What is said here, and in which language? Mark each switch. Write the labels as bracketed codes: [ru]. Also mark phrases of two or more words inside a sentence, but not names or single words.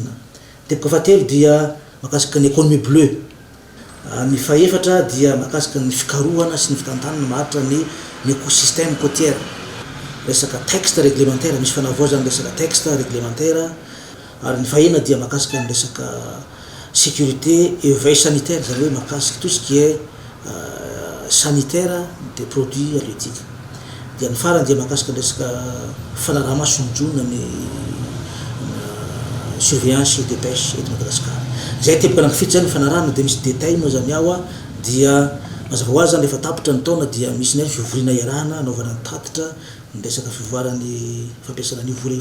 [mg] Tepaka fahatelo dia mahakasika ny [fr] économie bleue. [mg] Ny fahaefatra dia mahakasika ny fikarohana sy ny fitantanana maharitra ny [fr] écosystème côtière. [mg] Resaka [fr] texte réglementaire, [mg] misy fanavoazana resaka [fr] texte réglementaire. [mg] Ary ny fahena dia mahakasika ny resaka [fr] sécurité et veille sanitaire, [mg] zany hoe mahakasika [fr] tout ce qui est sanitaire des produits halieutiques. [mg] Dia ny farany dia mahakasika ny resaka fanaraha-masonjoana ny [fr] surveillance des pêches [mg] eto Madagascar. Zay tepaka anankifito zany fanarahana dia misy détail moa zany ao dia mazava ho azy zany rehefa tapitra ny taona dia misy ny fivoriana iarahana anaovana ny tatitra ny resaka fivoarany fampiasana ny vola io.